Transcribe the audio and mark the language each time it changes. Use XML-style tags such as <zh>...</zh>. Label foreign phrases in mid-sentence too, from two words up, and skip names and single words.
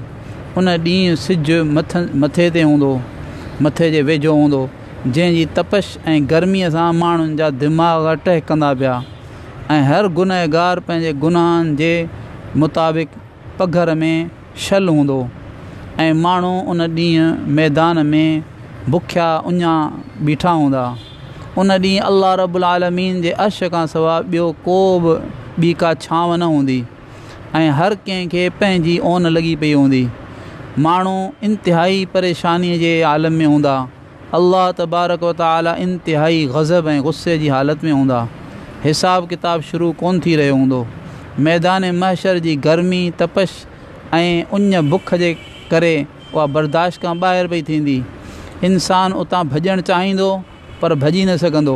<sd>उन ॾींहुं सिजु मथे ते हूंदो, मथे जे वेझो हूंदो, जंहिंजी तपश ऐं गर्मीअ सां माण्हुनि जा दिमाग़ टहिकंदा पिया ऐं हर गुनहगार पंहिंजे गुनाहनि जे मुताबिक़ पघर में शल हूंदो ऐं माण्हू उन ॾींहुं मैदान में बुखिया उञा बीठा हूंदा। उन ॾींहुं अल्लाह रब्बुल आलमीन जे अर्श खां सवाइ ॿियो को बि ॿी का छांव न हूंदी ऐं हर कंहिंखे पंहिंजी ओन लॻी पई हूंदी। माण्हू इंतिहाई परेशानीअ जे आलम में हूंदा। अल्लाह तबारक व तआला इंतिहाई ग़ज़ब ऐं गुस्से जी हालत में हूंदा। हिसाब किताब शुरू कोन थी रहियो हूंदो। मैदान महशर जी गर्मी, तपश ऐं उञ बुख जे करे उहा बर्दाश्त खां ॿाहिरि पई थींदी। इंसानु उतां भॼणु चाहींदो पर भॼी न सघंदो।</sd>